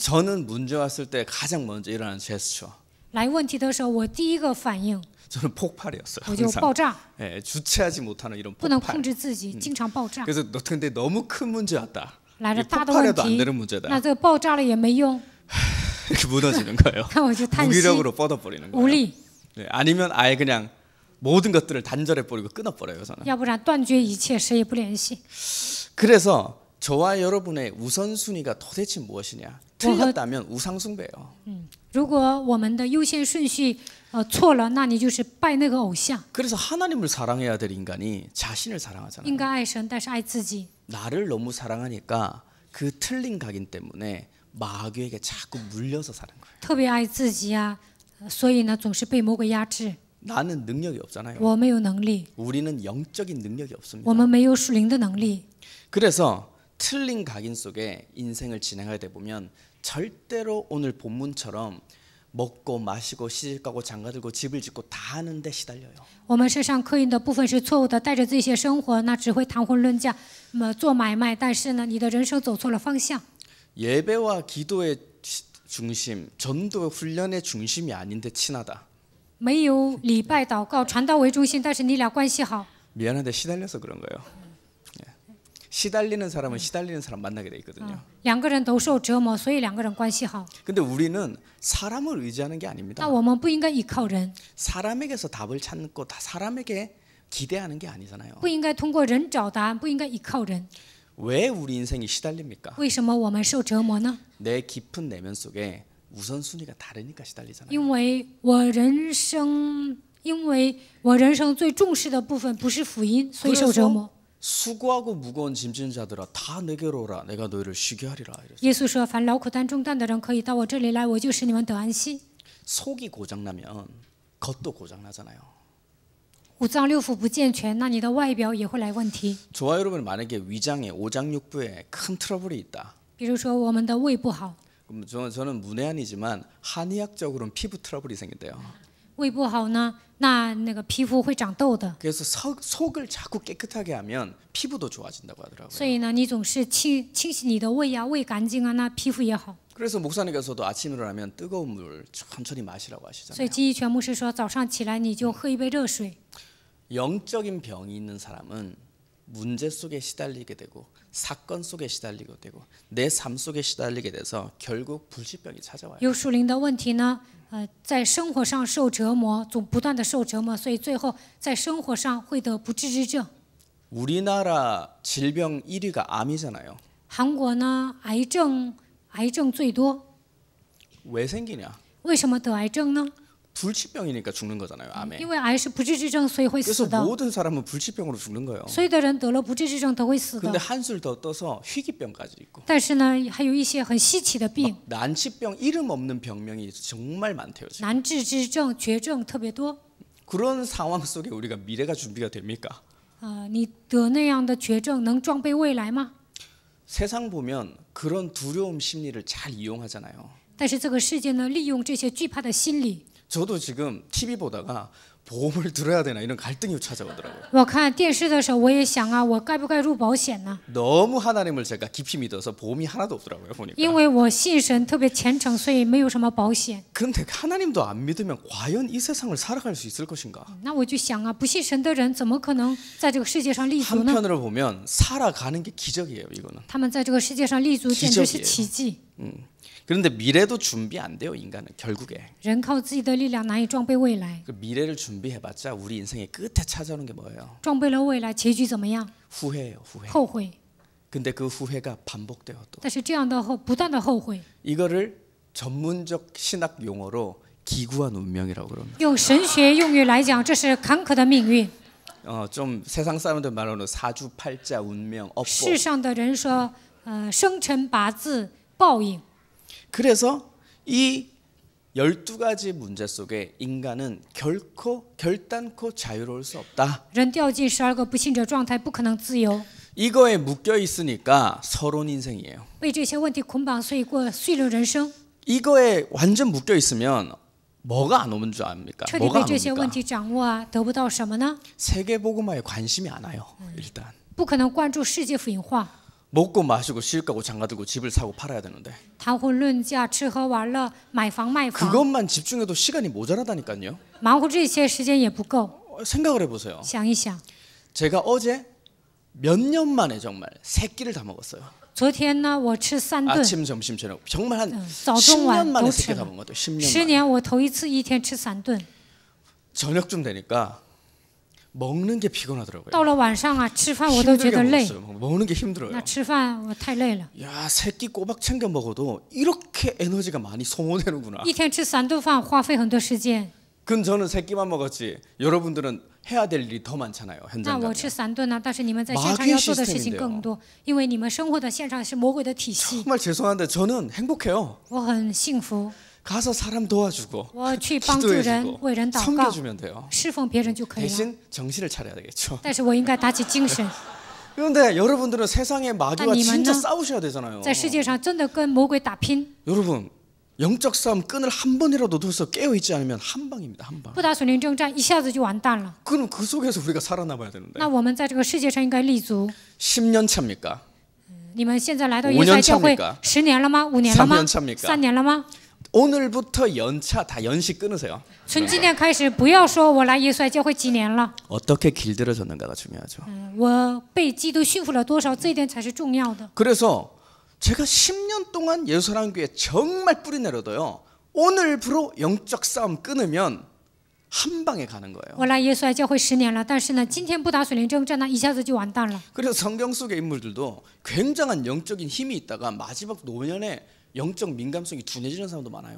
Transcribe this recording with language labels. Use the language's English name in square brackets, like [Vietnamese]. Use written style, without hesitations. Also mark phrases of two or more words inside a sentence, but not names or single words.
[Korean] 저는 문제 왔을 때 가장 먼저 일어나는 제스처. [Chinese] 来问题的时候，我第一个反应 [Korean] 저는 폭발이었어요. [Chinese] 我就 [Korean] 항상. [Chinese] 爆炸， [Korean] 예, 주체하지 못하는 이런 [Chinese] 不能 [Korean] 폭발. [Chinese] 控制自己，经常爆炸。 [Korean] 그래서 근데 너무 큰 문제 왔다. [Chinese] 来了 [Korean] 이게 [Chinese] 大的问 [Korean] 폭발해도 안 [Chinese] 题 [Korean] 되는 ， 문제다. [Chinese] 那这个爆炸了也没用， [Korean] 이렇게 무너지는 거예요. [Chinese] 那我就叹息 [Korean] 무기력으로 뻗어버리는 [Chinese] 无 [Korean] 거예요. [Chinese] 力， [Korean] 네, 아니면 아예 그냥 모든 것들을 단절해버리고 끊어버려요. 저는. [Chinese] 要不然断绝一切，谁也不联系。 [Korean] 그래서 저와 여러분의 우선순위가 도대체 무엇이냐? 틀렸다면 우상숭배예요. [Chinese] 如果我们的优先顺序错了，那你就是拜那个偶像。 [Korean] 그래서 하나님을 사랑해야 될 인간이 자신을 사랑하잖아요. [Chinese] 应该爱神，但是爱自己。 [Korean] 나를 너무 사랑하니까 그 틀린 각인 때문에 마귀에게 자꾸 물려서 사는 거예요. [Chinese] 特别爱自己啊，所以呢，总是被魔鬼压制。 [Korean] 나는 능력이 없잖아요. [Chinese] 我没有能力， [Korean] 우리는 영적인 능력이 [Chinese] 我 [Korean] 없습니다. [Chinese] 们没有属灵的能力。 [Korean] 그래서 틀린 각인 속에 인생을 진행하다 보면 절대로 오늘 본문처럼 먹고 마시고 시집가고 장가들고 집을 짓고 다 하는데 시달려요. [Chinese] 我们身上刻印的部分是错误的，带着这些生活，那只会谈婚论嫁，做买卖。但是呢，你的人生走错了方向。 [Korean] 예배와 기도의 중심, 전도의 훈련의 중심이 아닌데 친하다. [Chinese] 没有礼拜、祷告、传道为中心，但是你俩关系好， [Korean] 미안한데 시달려서 그런 거예요. 예. 시달리는 사람은 시달리는 사람 만나게 돼 있거든요. [Chinese] 两个人都受折磨，所以两个人关系好。 [Korean] 근데 우리는 사람을 의지하는 게 아닙니다. [Chinese] 那我们不应该依靠人， [Korean] 사람에게서 답을 찾고 다 사람에게 기대하는 게 아니잖아요. [Chinese] 不应该通过人找答案，不应该依靠人。 [Korean] 왜 우리 인생이 시달립니까? [Chinese] 为什么我们受折磨呢？ [Korean] 내 깊은 내면 속에 우선순위가 다르니까 시달리잖아요. [Chinese] 因为我人生最重视的部分不是福音，所以受折磨。 [Korean] 수고하고 무거운 짐진 자들아 다 내게로 오라 내가 너희를 쉬게 하리라. 이랬어요. [Chinese] 耶稣说：“凡劳苦担重担的人，可以到我这里来，我就使你们得安息。 [Korean] 속이 고장나면 겉도 고장나잖아요. [Chinese] 五脏六腑不健全，那你的外表也会来问题。 [Korean] 저와 여러분 만약에 위장에 오장육부에 큰 트러블이 있다. [Chinese] 比如说我们的胃不好， [Korean] 그럼 저는 문외한이지만 한의학적으로는 피부 트러블이 생긴대요. [Chinese] 胃不好呢，那个皮肤会长痘的。 [Korean] 그래서 속을 자꾸 깨끗하게 하면 피부도 좋아진다고 [Chinese] 所 [Korean] 하더라고요. [Chinese] 以呢，你总是清洗你的胃呀，胃干净啊，那皮肤也好。 [Korean] 그래서 목사님께서도 아침 일어나면 뜨거운 물 천천히 마시라고 [Chinese] 所以 [Korean] 하시잖아요. [Chinese] 金一全牧师说，早上起来你就喝一杯热水。 [Korean] 영적인 병이 있는 사람은 문제 속에 시달리게 되고 사건 속에 시달리게 되고 내 삶 속에 시달리게 돼서 결국 불치병이 찾아와요. [Chinese] 有属灵的问题呢，在生活上受折磨，总不断的受折磨，所以最后在生活上会得不治之症。 [Korean] 우리나라 질병 1위가 암이잖아요. [Chinese] 韩国呢，癌症最多， [Korean] 왜 생기냐? [Chinese] 为什么得癌症呢？ [Korean] 불치병이니까 죽는 거잖아요. 암에. [Chinese] 因为癌是不治之症，所以会 [Korean] 그래서 [Chinese] 死的。 [Korean] 모든 사람은 불치병으로 죽는 거예요. [Chinese] 所有的人得了不治之症都会死 [Korean] 근데 [Chinese] 的。 [Korean] 한술 더 떠서 희귀병까지 있고 [Chinese] 但是呢，还有一些很稀奇的病， [Korean] 난치병 이름 없는 병명이 정말 많대요. 지금. [Chinese] 难治之症、绝症特别多。 [Korean] 그런 상황 속에 우리가 미래가 준비가 됩니까? [Chinese] 你得那样的绝症，能装备未来吗？ [Korean] 세상 보면 그런 두려움 심리를 잘 이용하잖아요. [Chinese] 但是这个世界呢，利用这些惧怕的心理。 [Korean] 저도 지금 TV 보다가 보험을 들어야 되나 이런 갈등이 찾아오더라고요. [Chinese] 我看电视的时候，我也想啊，我该不该入保险呢？ [Korean] 너무 하나님을 제가 깊이 믿어서 보험이 하나도 없더라고요. 보니까. [Chinese] 因为我信神特别虔诚，所以没有什么保险。 [Korean] 근데 하나님도 안 믿으면 과연 이 세상을 살아갈 수 있을 것인가? [Chinese] 那我就想啊，不信神的人怎么可能在这个世界上立足呢？ [Korean] 한편으로 보면 살아가는 게 기적이에요. 이거는. [Chinese] 他们在这个世界上立足，简直是奇迹。 [Korean] 그런데 미래도 준비 안 돼요. 인간은 결국에. [Chinese] 人靠自己的力量难以装备未来， [Korean] 그 미래를 준비해봤자 우리 인생의 끝에 찾아오는 게 뭐예요? [Chinese] 装备了未来，结局怎么样？ [Korean] 후회예요. 후회. [Chinese] 后悔。 [Korean] 근데 그 후회가 반복돼요. 또 [Chinese] 但是这样的不断的后悔， [Korean] 이거를 전문적 신학 용어로 기구한 운명이라고 그럽니다. [Chinese] 用神学用语来讲，这是坎坷的命运。 [Korean] 좀 세상 사람들 말로는 사주팔자 운명 업보. [Chinese] 世上的人说，生辰八字报应。 [Korean] 그래서 이 12가지 문제 속에 인간은 결단코 자유로울 수 없다. [Chinese] 人掉进12个不信者状态，不可能自由。 [Korean] 이거에 묶여 있으니까 서론 인생이에요. [Chinese] 被这些问题捆绑，所以过碎了人生。 [Korean] 이거에 완전 묶여 있으면 뭐가 안 오는 줄 압니까? [Chinese] 彻底 [Korean] 뭐가 [Chinese] 被 [Korean] 안 [Chinese] 这些问 [Korean] 옵니까? [Chinese] 题掌握啊，得不到什么呢？ [Korean] 세계 복음화에 관심이 안 와요. 일단 [Chinese] 不可能关注世界福音化， [Korean] 먹고 마시고 시집 가고 장가 들고 집을 사고 팔아야 되는데 [Chinese] 谈婚论嫁，吃喝玩乐，买房卖房， [Korean] 그것만 집중해도 시간이 모자라다니까요. [Chinese] 忙活这些时间也不够。 [Korean] 생각을 해보세요. [Chinese] 想一想， [Korean] 제가 어제 몇 년 만에 정말 세 끼를 다 먹었어요. [Chinese] 昨天呢，我吃3顿， [Korean] 아침, 점심, 저녁. 정말 한 [Chinese] 早中 [Korean] 10년 [Chinese] 晚 [Korean] 만에 [Chinese] 都 [Korean] 세 [Chinese] 吃 [Korean] 끼 다 [Chinese] 了。 [Korean] 먹은 것 같아요. 10년 10 만에. [Chinese] 年我头一次一天吃3顿， [Korean] 저녁쯤 되니까 먹는 게 피곤하더라고요. [Chinese] 到了晚上啊，吃饭我都觉 [Korean] 힘들게 [Chinese] 得累。 [Korean] 먹었어요. 먹는 게 힘들어요. [Chinese] 那吃饭我太累了， [Korean] 야, 세 끼 꼬박 챙겨 먹어도 이렇게 에너지가 많이 소모되는구나. [Chinese] 一天吃3顿饭，花费很多时间。 [Korean] 그럼 저는 세 끼만 먹었지. 여러분들은 해야 될 일이 더 많잖아요. [Chinese] 那 [Korean] 현장 [Chinese] 我 [Korean] 가면. [Chinese] 吃3顿呢，但是你们在现场要做的事情更多，因为你们生活的现场是魔鬼的体系。 [Korean] 정말 죄송한데 저는 행복해요. [Chinese] 我很幸福， [Korean] 가서 사람 도와주고 [Chinese] 我去帮助人， [Korean] 기도해주고 [Chinese] 为人祷告， [Korean] 섬겨주면 돼요. [Chinese] 侍奉别人就可以了。 [Korean] 대신 정신을 차려야 되겠죠. [Chinese] 但是我应该打起精神， [Korean] 그런데 여러분들은 세상의 마귀와 아니, 진짜 맞나? 싸우셔야 되잖아요. [Chinese] 在世界上真的跟魔鬼打拼。 [Korean] 여러분 영적 싸움 끈을 한 번이라도 둬서 깨어 있지 않으면 한 방입니다. 한 방. [Chinese] 不打属灵征战，一下子就完蛋了。 [Korean] 그럼 그 속에서 우리가 살아남아야 되는데. [Chinese] 那我们在这个世界上应该立足。 [Korean] 10년 차입니까? [Chinese] 你们现在来到耶稣教会 [Korean] 5년 [Chinese] 10年了吗？5年了吗 [Korean] 3년 차입니까 [Chinese] ？3 年了吗？ [Korean] 오늘부터 연차 다 연식 끊으세요. [Chinese] 从今天开始，不要说我来耶稣教会几年了， [Korean] 어떻게 길들여졌는가가 중요하죠. [Chinese] 我被基督驯服了多少，这一点才是重要的。 [Korean] 그래서 제가 10년 동안 예수사랑교회 정말 뿌리 내려도요. 오늘부로 영적 싸움 끊으면 한 방에 가는 거예요. [Chinese] 我来耶稣教会10年了，但是呢，今天不打属灵征战呢，一下子就完蛋了。 [Korean] 그래서 성경 속의 인물들도 굉장한 영적인 힘이 있다가 마지막 노년에 영적 민감성이 둔해지는 사람도 많아요.